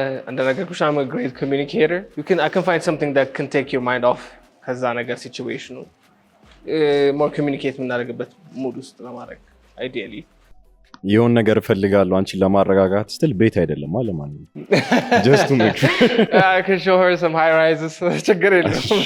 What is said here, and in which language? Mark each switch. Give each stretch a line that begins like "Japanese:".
English: እንደነገርኩሽ I'm a great communicator. I can find something that can take your mind off
Amharic: ከዛ ነገር ሲቹዌሽኑ
English: more communicate
Amharic: የምናደርግበት ሙድ ውስጥ ለማድረግ
English: ideally
Amharic: የሆነ ነገር እፈልጋለሁ አንቺን ለማረጋጋት ስትል ቤት አይደለም አለ ማለት ነው
English: just to make sure I can show her some high rises
Amharic: ችግር የለም